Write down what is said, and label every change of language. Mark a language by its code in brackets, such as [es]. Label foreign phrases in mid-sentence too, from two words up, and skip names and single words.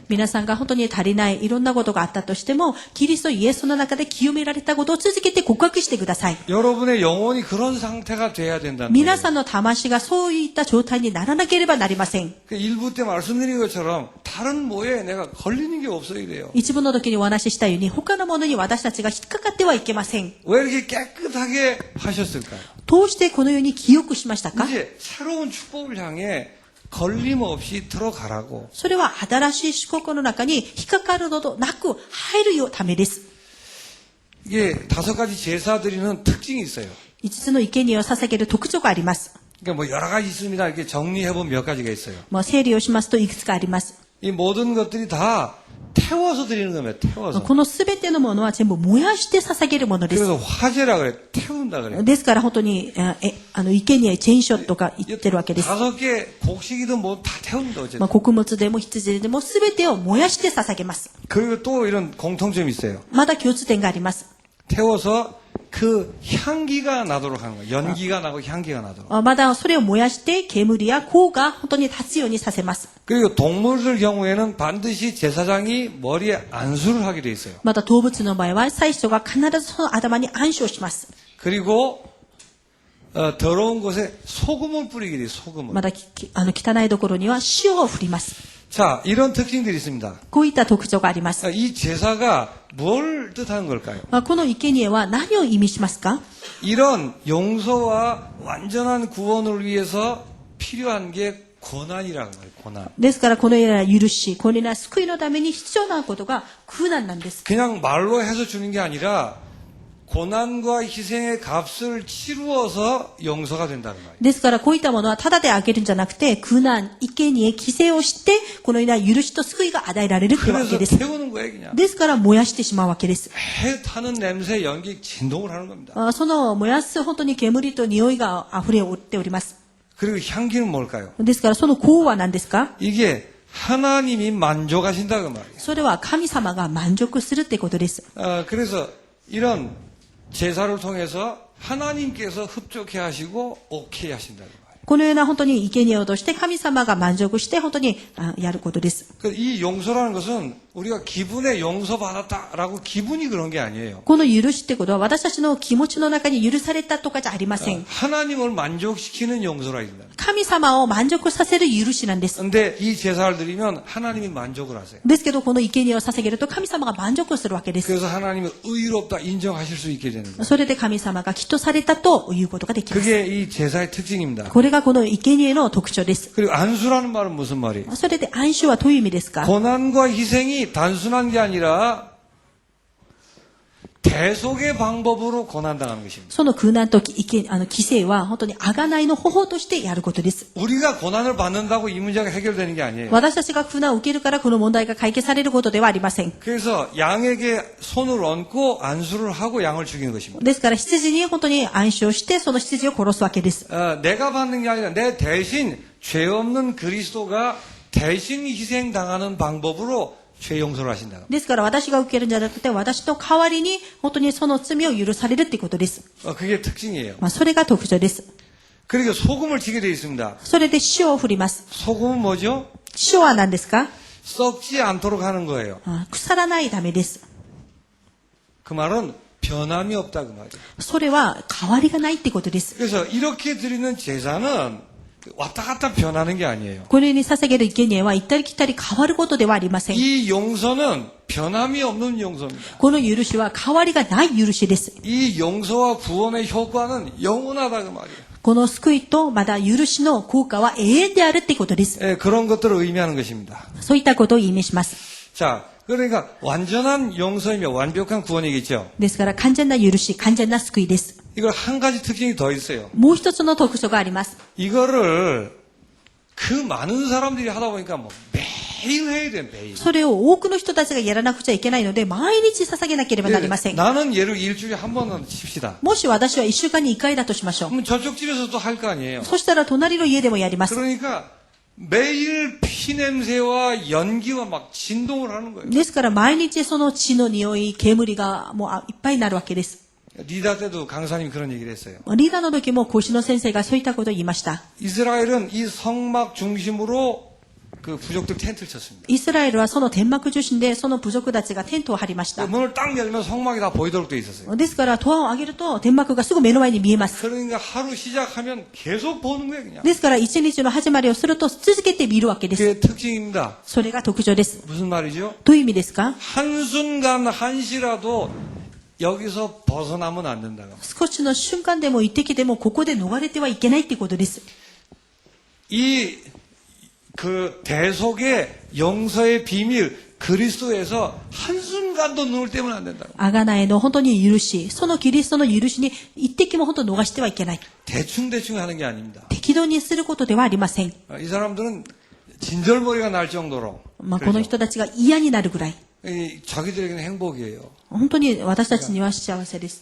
[ja] 皆さんが本当に足りないいろんなことがあったとしてもキリストイエスの中で清められたことを続けて告白してください。 [ko] 여러분의 영혼이 그런 상태가 돼야 된다는 [ja] 皆 [ko] 거예요. [ja] さんの魂がそういった状態にならなければなりません。 [ko] 그 일부 때 말씀드린 것처럼 다른 뭐에 내가 걸리는 게 없어야 돼요. [ja] 一部の時にお話ししたように他のものに私たちが引っかかってはいけません。 [ko] 왜 이렇게 깨끗하게 하셨을까요? [ja] どうしてこのように清くしましたか？ [ko] 이제 새로운 축복을 향해 걸림없이 들어가라고. [ja] それは新しい四国の中に引っかかることなく入るようためです。 [ko] 이게 5가지 제사 드리는 특징이 있어요. [ja] 5 つの生贄を捧げる特徴があります。 [ko] 그러니까 뭐 여러 가지 있습니다. 이렇게 정리해보면 몇 가지가 있어요. [ja] 整理をしますといくつかあります。 [ko] 이 모든 것들이 다 태워서 드리는 겁니다. 태워서. [ja] このすべてのものは全部燃やして捧げるものです。 [ko] 그래서 화제라 그래. 태운다 그래. [ja] ですから本当に、生贄、チェーンショットが言ってるわけです。 [ko] 5개 곡식이든 뭐 다 태운다 어쨌든. [ja] 穀物でも羊でもすべてを燃やして捧げます。 [ko] 그리고 또 이런 공통점이 있어요. [ja] まだ共通点があります。 [ko] 태워서 그 향기가 나도록 하는 거예요. 연기가 나고 향기가 나도록. [ja] まだそれを燃やして煙や香が本当に立つようにさせます。 [ko] 그리고 동물들 경우에는 반드시 제사장이 머리에 안수를 하게 돼 있어요. [ja] また動物の場合は祭司が必ずその頭に暗唱します。 [ko] 그리고 더러운 곳에 소금을 뿌리게 돼요. 소금을. [ja] また汚いところには塩を振ります。 [ko] 자, 이런 특징들이 있습니다. [ja] こういった特徴があります。 [ko] 이 제사가 뭘 뜻하는 걸까요? [ja] この生贄は何を意味しますか？ [ko] 이런 용서와 완전한 구원을 위해서 필요한 게 고난이라는 거예요. 고난. [ja] ですからこのような許し、このような救いのために必要なことが苦難なんです。 [ko] 그냥 말로 해서 주는 게 아니라 고난과 희생의 값을 치루어서 용서가 된다는 거예요. [ja] ですからこういったものはただであげるんじゃなくて、苦難、生贄、犠牲をして、このような許しと救いが与えられるというわ [ko] 그래서 [ja] けです。 [ko] 태우는 거예요, 그냥. [ja] ですから燃やしてしまうわけです。 [ko] 해 타는 냄새, 연기, 진동을 하는 겁니다. [ja] その燃やす本当に煙と匂いが溢れております。 [ko] 그리고 향기는 뭘까요? [ja] ですからその香は何ですか？ [ko] 이게 하나님이 만족하신다 그 말이에요. [ja] それは神様が満足するってことです。 [ko] 그래서 이런 제사를 통해서 하나님께서 흡족해 하시고 오케이 하신다 그 말이에요. [ja] このような本当に生贄をとして神様が満足して本当にやることです。 [ko] 이 용서라는 것은 우리가 기분에 용서받았다라고 기분이 그런 게 아니에요. [ja] この許しってことは私たちの気持ちの中に許されたとかじゃありません。 [ko] 하나님을 만족시키는 용서라 이다. [ja] 神様を満足させる許しなんです。 [ko] 근데 이 제사를 드리면 하나님이 만족을 하세요. [ja] ですけどこの生贄を捧げると神様が満足するわけです。 [ko] 그래서 하나님은 의롭다 인정하실 수 있게 되는 거예요. [ja] それで神様がきっとされたということができます。 [ko] 그게 이 제사의 특징입니다. [ja] これがこの生贄の特徴です。 [ko] 그리고 안수라는 말은 무슨 말이에요? [ja] それで暗唱はどういう意味ですか？ [ko] 고난과 희생이 단순한 게 아니라 대속의 방법으로 고난당하는 것입니다. [ja] その苦難と犠牲は本当に贖いの方法としてやることです。 [ko] 우리가 고난을 받는다고 이 문제가 해결되는 게 아니에요. [ja] 私たちが苦難を受けるからこの問題が解決されることではありません。 [ko] 그래서 양에게 손을 얹고 안수를 하고 양을 죽이는 것입니다. [ja] ですから羊に本当に暗唱してその羊を殺すわけです。 [ko] 내가 받는 게 아니라 내 대신 죄 없는 그리스도가 대신 희생당하는 방법으로 죄 용서를 하신다. [ja] ですから私が受けるんじゃなくて私の代わりに本当にその罪を許されるってことです。 [ko] 그게 특징이에요. [ja] それが特徴です。 [ko] 그리고 소금을 치게 되어 있습니다. [ja] それで塩を振ります。 [ko] 소금은 뭐죠? [ja] 塩は何ですか？ [ko] 썩지 않도록 하는 거예요. [ja] 腐らないためです。 [ko] 그 말은 변함이 없다 그 말이에요. [ja] それは変わりがないってことです。 [ko] 그래서 이렇게 드리는 제사는 왔다 갔다 변하는 게 아니에요. [ja] これに捧げる生贄は行ったり来たり変わることではありません。 [ko] 이 용서는 변함이 없는 용서입니다. [ja] この許しは変わりがない許しです。 [ko] 이 용서와 구원의 효과는 영원하다 그 말이에요. [ja] この救いとまた許しの効果は永遠であるってことです。 [ko] 그런 것들을 의미하는 것입니다. [ja] そういったことを意味します。 [ko] 자, 그러니까 완전한 용서이며 완벽한 구원이겠죠. [ja] ですから完全な許し、完全な救いです。 [ko] 이걸 한 가지 특징이 더 있어요. [ja] もう一つの特徴があります。 [ko] 이거를 그 많은 사람들이 하다 보니까 뭐 매일 해야 돼, 매일. [ja] それを多くの人たちがやらなくちゃいけないので、毎日捧げなければなりません。 [ko] 나는 예를 일주일에 한 번은 칩시다. [ja] もし私は1週間に1回だとしましょう。 [ko] 그럼 저쪽 집에서도 할 거 아니에요. [ja] そしたら隣の家でもやります。 [ko] 그러니까 매일 피냄새와 연기와 막 진동을 하는 거예요. [ja] ですから毎日その血の匂い、煙がもういっぱいになるわけです。 [ko] 리다 때도 강사님이 그런 얘기를 했어요. [ja] リーダーの時も講師の先生がそういったことを言いました。 [ko] 이스라엘은 이 성막 중심으로 그 부족들 텐트를 쳤습니다. [ja] イスラエルはその天幕中心でその部族たちがテントを張りました。 [ko] 문을 딱 열면 성막이 다 보이도록 돼 있었어요. [ja] ですからドアを開けると天幕がすぐ目の前に見えます。 [ko] 그러니까 하루 시작하면 계속 보는 거예요, 그냥. [ja] ですから一日の始まりをすると続けて見るわけです。 [ko] 그게 특징입니다. [ja] それが特徴です。 [ko] 무슨 말이죠? [ja] どういう意味ですか？ [ko] 한순간 한시라도 여기서 벗어나면 안 된다고. [ja] 少しの瞬間でも一滴でもここで逃れてはいけないってことです。 [ko] 이 그 대속의 용서의 비밀 그리스도에서 한순간도 눈을 떼면 안 된다고. [ja] あがないの本当に許し、そのキリストの許しに一滴も本当逃してはいけない。 [ko] 대충 하는 게 아닙니다. [ja] 適度にすることではありません。 [ko] 이 사람들은 진절머리가 날 정도로 [ja] この人たちが嫌になるぐらい。 [ko] 자기들에게는 행복이에요. [ja] 本当に私たちには幸せです。